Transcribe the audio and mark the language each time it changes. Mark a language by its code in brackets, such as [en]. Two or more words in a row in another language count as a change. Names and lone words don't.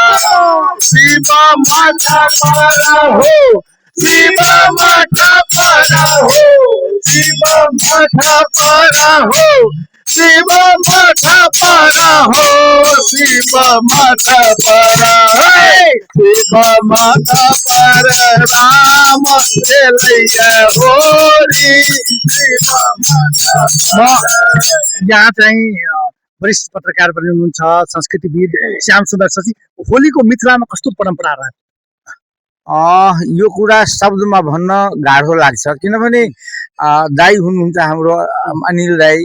[mai] शिव माथा पर हो शिव माथा पर हो शिव माथा पर हो शिव माथा पर हो शिव माथा पर शिव माथा पर राम खेलैया होली शिव माथा। [ne] यहाँ चाहिँ वरिष्ठ पत्रकार पनि हुनुहुन्छ, संस्कृतिविद श्याम सुन्दर शशी। होलीको मिथिलामा कस्तो परम्परा रह्यो? यो कुरा शब्दमा भन्न गाह्रो लाग्छ, किनभने दाई हुनुहुन्छ हाम्रो अनिल दाई।